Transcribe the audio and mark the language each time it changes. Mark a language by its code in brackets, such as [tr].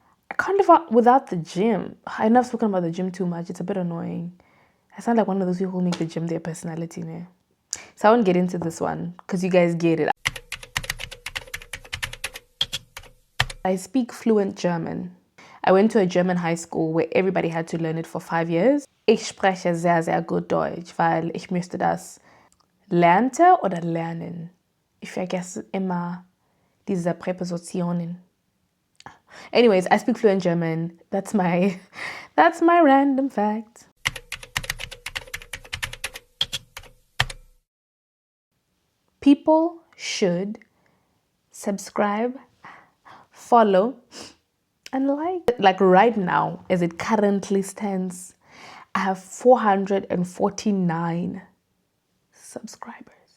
[en] I can't live without the gym. I know I've spoken about the gym too much. It's a bit annoying. I sound like one of those people who make the gym their personality, man. So I won't get into this one because you guys get it. I speak fluent German. I went to a German high school where everybody had to learn it for 5 years. [de] Ich spreche sehr, sehr gut Deutsch, weil ich müsste das lernte oder lernen. Ich vergesse immer diese Präpositionen. [en] Anyways, I speak fluent German. That's my random fact. People should subscribe, follow, and like right now, as it currently stands, I have 449 subscribers.